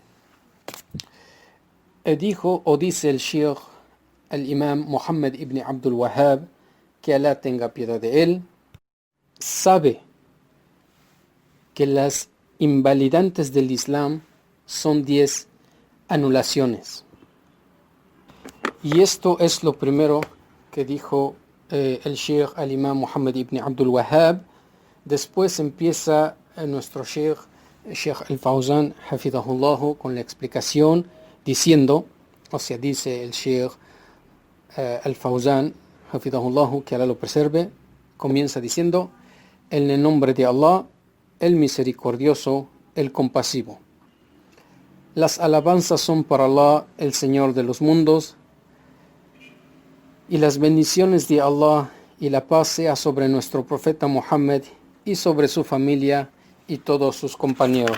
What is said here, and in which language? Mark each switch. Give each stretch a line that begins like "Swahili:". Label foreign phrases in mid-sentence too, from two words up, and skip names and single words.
Spanish: Dice el Sheikh, el imam Muhammad ibn Abdul Wahhab, que Allah tenga piedad de él, sabe que las invalidantes del Islam son 10 anulaciones. Y esto es lo primero que dijo el Sheikh al-Imam Muhammad ibn Abdul Wahhab. Después empieza nuestro Sheikh al-Fawzan, hafidahullahu, con la explicación, diciendo, dice el Sheikh al-Fawzan, hafidahullahu, que Allah lo preserve, comienza diciendo: en el nombre de Allah, el misericordioso, el compasivo. Las alabanzas son para Allah, el Señor de los mundos, y las bendiciones de Allah y la paz sea sobre nuestro profeta Muhammad y sobre su familia y todos sus compañeros.